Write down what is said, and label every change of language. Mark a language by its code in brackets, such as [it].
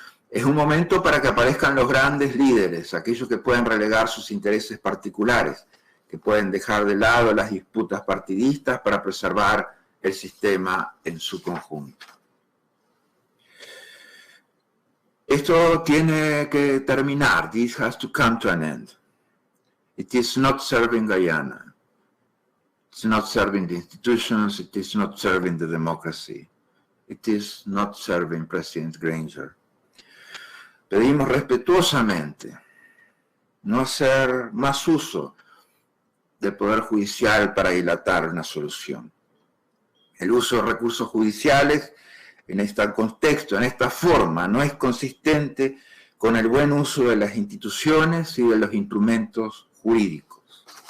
[es] Es un momento para que aparezcan los grandes líderes, aquellos que pueden relegar sus intereses particulares, que pueden dejar de lado las disputas partidistas para preservar el sistema en su conjunto. Esto tiene que terminar. [en] This has to come to an end. It is not serving Guyana. It's not serving the institutions. It is not serving the democracy. It is not serving President Granger. [es] Pedimos respetuosamente no hacer más uso del Poder Judicial para dilatar una solución. El uso de recursos judiciales en este contexto, en esta forma, no es consistente con el buen uso de las instituciones y de los instrumentos jurídicos.